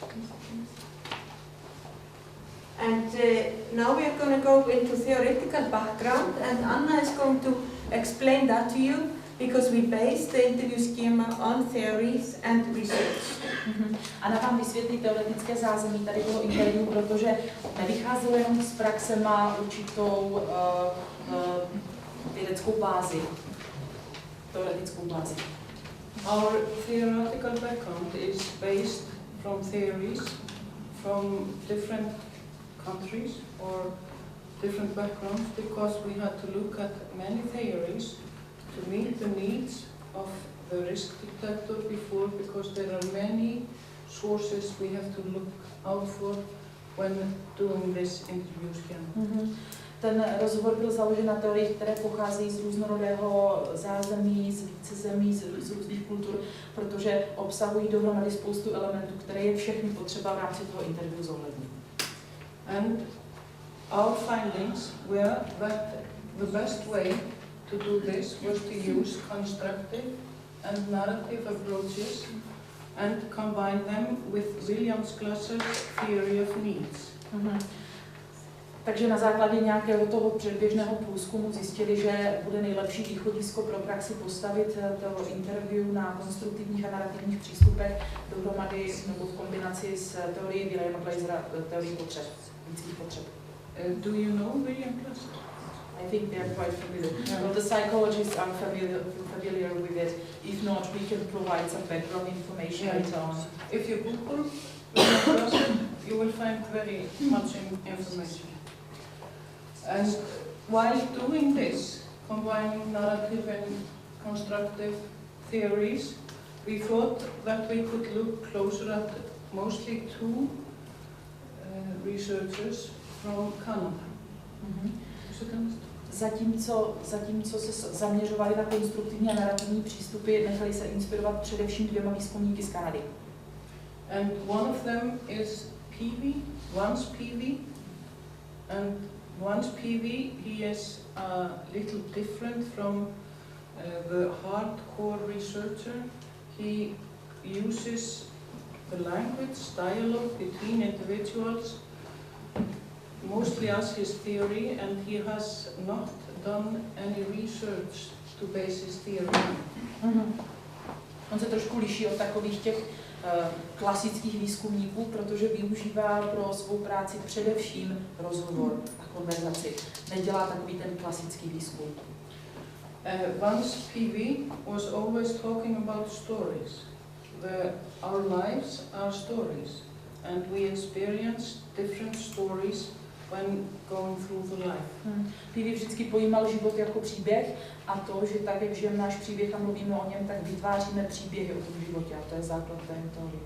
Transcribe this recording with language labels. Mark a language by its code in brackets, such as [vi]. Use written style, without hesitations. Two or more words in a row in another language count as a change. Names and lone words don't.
[en] And now we are going to go into theoretical background, and Anna is going to explain that to you, because we base the interview schema on theories and research. [cs] Anna vám vysvětlí teoretické zázemí tady toho interview, protože nevycházelo jenom z praxe, má určitou vědeckou bázi, teoretickou bázi. [en] Our theoretical background is based from theories from different countries or different backgrounds, because we had to look at many theories to meet the needs of the risk detector before, because there are many sources we have to look out for when doing this interview schema. [cs] Ten rozhovor byl založen na teoriích, které pocházejí z různorodého zázemí, z více zemí, z různých kultur, protože obsahují dohromady spoustu elementů, které je všechny potřeba v rámci toho interview zohlednit. [en] And our findings were that the best way to do this was to use constructive and narrative approaches and combine them with Williams-Glasser's theory of needs. [cs] Takže na základě nějakého toho předběžného průzkumu zjistili, že bude nejlepší východisko pro praxi postavit to interview na konstruktivních a narrativních přístupech dohromady nebo v kombinaci s teorií Williama Glassera, teorií potřeb, lidských potřeb. [en] Do you know William Glasser? I think they are quite familiar. Well, the psychologists are familiar with it. If not, we can provide some background information later on. If you Google William Glasser, you will find very much information. And while doing this, combining narrative and constructive theories, we thought that we could look closer at mostly two researchers from Canada. [cs] Zatímco se zaměřovali na konstruktivní a narrativní přístupy, nechali se inspirovat především dvěma výzkumníky z Kanady. [en] And one of them is Peavy, Vance Peavy, and Vance Peavy, he is a little different from the hardcore researcher. He uses the language, dialogue between individuals, mostly as his theory, and he has not done any research to base his theory on. [cs] On se trošku liší od takových těch klasických výzkumníků, protože využívá pro svou práci především rozhovor a konverzaci. Nedělá takový ten klasický výzkum. [en] Vance Peavy was always talking about stories. Our lives are stories, and we experience different stories when going through the life. [cs] Peavy vždycky pojímal život jako příběh a to, že tak, jak žijeme náš příběh a mluvíme o něm, tak vytváříme příběhy o tom životě a to je základ té teorie.